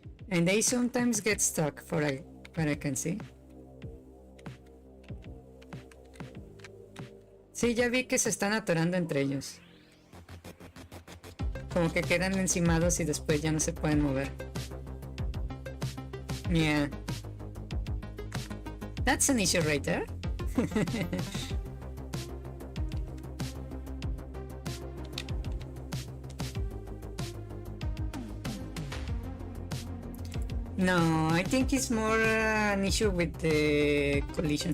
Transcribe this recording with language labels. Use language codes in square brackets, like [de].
[en] And they sometimes get stuck, for what I can see. [es] Sí, ya vi que se están atorando entre ellos. Como que quedan encimados y después ya no se pueden mover. [en] Yeah. That's an issue right there. No, I think it's more an issue with the collision.